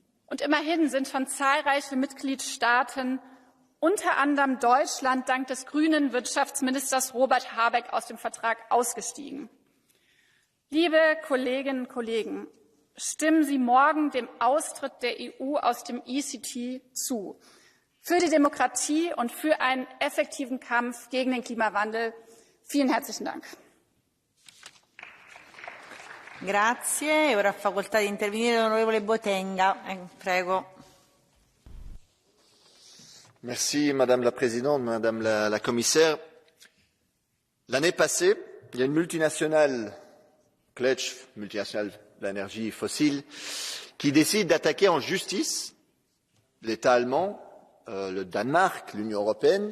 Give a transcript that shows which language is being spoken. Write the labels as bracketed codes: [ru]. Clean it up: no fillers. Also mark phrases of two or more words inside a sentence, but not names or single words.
[de] Und immerhin sind schon zahlreiche Mitgliedstaaten, unter anderem Deutschland, dank des grünen Wirtschaftsministers Robert Habeck aus dem Vertrag ausgestiegen. Liebe Kolleginnen und Kollegen, stimmen Sie morgen dem Austritt der EU aus dem ECT zu. Für die Demokratie und für einen effektiven Kampf gegen den Klimawandel. Vielen herzlichen Dank. [it] Grazie. Ora ha facoltà di intervenire l'onorevole Botenga. Prego. [fr] Merci, Madame la Présidente, Madame la Commissaire. L'année passée, il y a une multinationale, Pledge, multinationale de l'énergie fossile, qui décide d'attaquer en justice l'État allemand, le Danemark, l'Union européenne.